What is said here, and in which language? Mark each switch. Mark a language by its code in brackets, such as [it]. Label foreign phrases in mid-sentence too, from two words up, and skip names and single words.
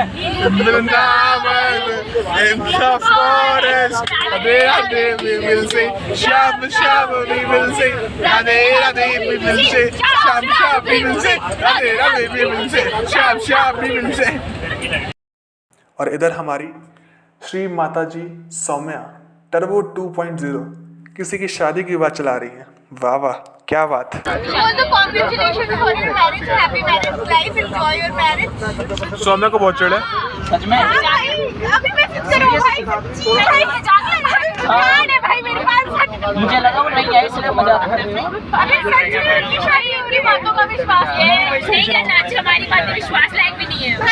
[en] वृंदावन in the forest, राधे राधे we will sing, श्याम श्याम we will sing, राधे राधे we will sing, श्याम श्याम we will sing, राधे राधे we will sing, श्याम श्याम we will sing। [hi] और इधर हमारी श्री माता जी सौम्या टर्बो 2.0 किसी की शादी की बात चला रही हैं। वाह वाह, क्या बात। [en] Congratulations for your marriage, happy marriage life, enjoy your marriage। [hi] सौम्या को बहुत चढ़ है। अभी मैसेज करो भाई, भाई जान है भाई मेरे पास। मुझे लगा वो नहीं आई इसलिए मजाक कर रही हूँ। अरे सच में उनकी शादी उनकी बातों का विश्वास है नहीं करना अच्छा, हमारी बातें विश्वास लायक भी नहीं है भाई।